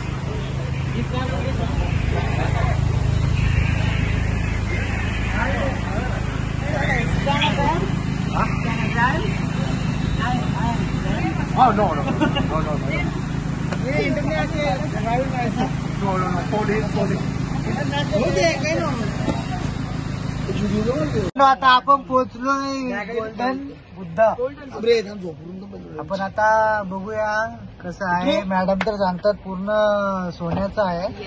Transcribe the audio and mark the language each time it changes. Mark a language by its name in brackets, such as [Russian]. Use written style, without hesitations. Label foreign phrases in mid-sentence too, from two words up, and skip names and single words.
[English] Oh no no no no no no. International driving license. No no no. 4 days. [Marathi] आता आपण पोहोचलोय गोल्डन बुद्धा. आपण आता बघूया कसं आहे. मॅडम तर सांगतात पूर्ण सोन्याचं आहे.